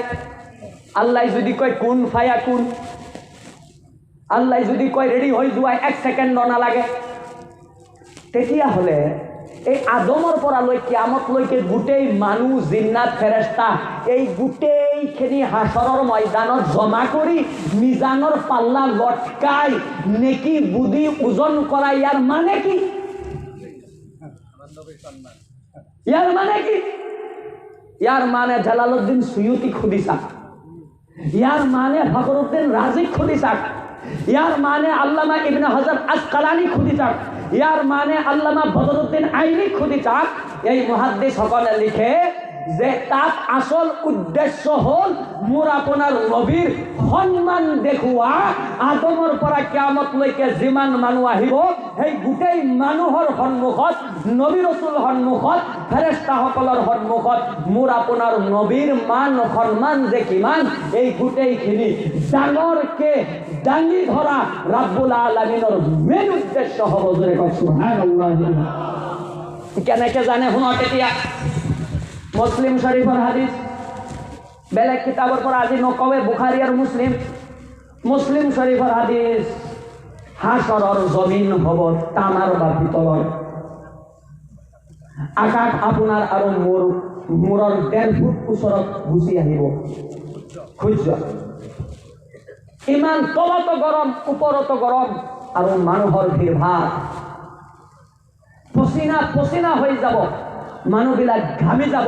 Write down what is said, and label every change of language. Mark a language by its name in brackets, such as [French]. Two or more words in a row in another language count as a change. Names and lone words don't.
[Assamese] আল্লাহ যদি কয় [Arabic] كن فيكون, [Assamese] আল্লাহ যদি কয় ৰেডি হৈ যোৱা 1 সেকেন্ড নালাগে, তেতিয়াহ'লে এই আদমৰ পৰা লৈ কিয়ামতলৈকে গোটেই মানুহ জিন্নাত ফেৰেস্তা এই গোটেইখিনি হাসৰৰ ময়দানত জমা কৰি মিজানৰ পাল্লা লটকাই নেকি বুদ্ধি ওজন কৰা, ইয়াৰ মানে কি? ইয়াৰ মানে কি? ইয়াৰ মানে জালালউদ্দিন সুয়ুতি খুদিছা, ইয়াৰ মানে ফখরুদ্দিন রাজি খুদিছা, ইয়ার মানে আল্লামা ইবনে হাজার আসকালানি খুদিছা, ইয়ার মানে আল্লামা বদরুদ্দিন আইনি খুদিছা। এই মুহাদ্দিস সকলে লিখে যে তাত আসল উদ্দেশ্য হল মোৰ আপোনাৰ নবীৰ সন্মান দেখুওৱা। আদমৰ পৰা কিয়ামতলৈকে যিমান মানুহ আহিব সেই গোটেই মানুহৰ সন্মুখত, নবী ৰসুল সন্মুখত, ফেৰেস্তাসকলৰ সন্মুখত মোৰ আপোনাৰ নবীৰ মান সন্মান যে কিমান, এই গোটেইখিনি ডাঙৰকে দাঙি ধৰা ৰাব্বুল আলামিনৰ মেইন উদ্দেশ্য হ'ব। জোৰে কওক সুবহানাল্লাহ। কেনেকে জানে শুনক এতিয়া। মুসলিম শরীফর হাদিস, বেলেগ কিতাবৰ পৰা আজি নকৱে, বুখাৰী আৰু মুসলিম। মুসলিম শরীফর হাদিস, হাসৰৰ জমিন হ'ব তামাৰ বা পিতলৰ। আকাশ আপোনাৰ আৰু মূৰৰ 1.5 ফুট ওচৰত গুচি আহিব সূৰ্য। ইমান তলতো গৰম, ওপৰতো গৰম, আৰু মানুহৰ ভিৰ ভাৰ, পচিনা পচিনা হৈ যাব, মানুহবিলাক ঘামি যাব।